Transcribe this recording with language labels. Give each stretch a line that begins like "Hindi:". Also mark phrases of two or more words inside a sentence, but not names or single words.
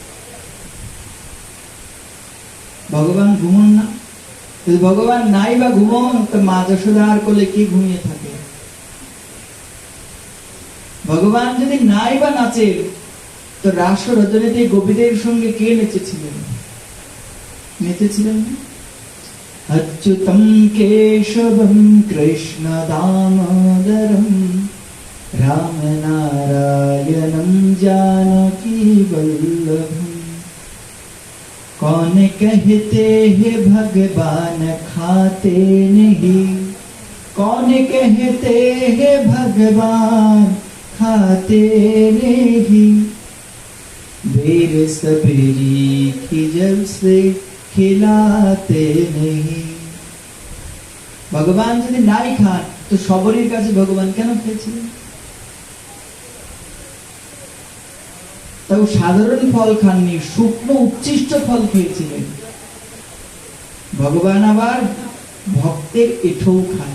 Bangla: ভগবান ঘুমন না? যদি ভগবান নাই বা ঘুমন, তো মা যশোদার কোলে কি ঘুমিয়ে থাকে? ভগবান যদি নাই বা নাচে, তো রাস রজনীতে গোপীদের সঙ্গে কে নেচেছিলেন?
Sanskrit: নেচেছিলেন अच्युतं केशवं कृष्ण दामोदरं रामनारायणं जानकी वल्लभं।
Hindi: कौन कहते हैं भगवान खाते नहीं, कौन कहते हैं भगवान खाते नहीं। बेर सबरी की जब से खिलाते नहीं।
Bangla: ভগবান যদি নাই খান তো সবরের কাছে ভগবান কেন খেয়েছিলেন? তাও সাধারণ ফল খাননি, শুকনো উচ্ছিষ্ট ফল খেয়েছিলেন। ভগবান আবার ভক্তের এঁঠোও খায়।